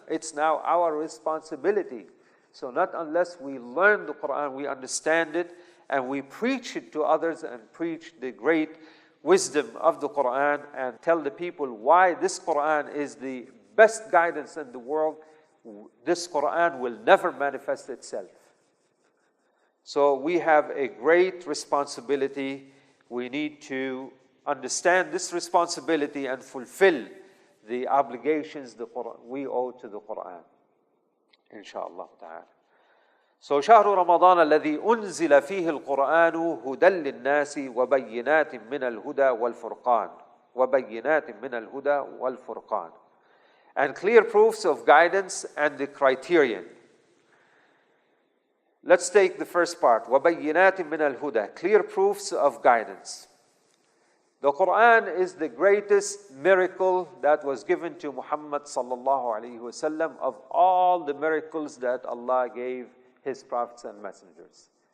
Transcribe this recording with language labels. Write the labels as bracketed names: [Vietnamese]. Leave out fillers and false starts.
[English] It's now our responsibility. So not unless we learn the Quran, we understand it, and we preach it to others and preach the great wisdom of the Quran and tell the people why this Quran is the best guidance in the world, this Quran will never manifest itself. So we have a great responsibility. We need to understand this responsibility and fulfill the obligations we owe to the Quran. Inshallah ta'ala. So [Arabic] شهر رمضان الذي أنزل فيه القرآن هدى للناس وبينات من الهدى والفرقان وبينات من الهدى والفرقان, [English] and clear proofs of guidance and the criterion. Let's take the first part. [Arabic] وبينات من الهدى, [English] clear proofs of guidance. The Quran is the greatest miracle that was given to Muhammad sallallahu alaihi wasallam of all the miracles that Allah gave His prophets and messengers.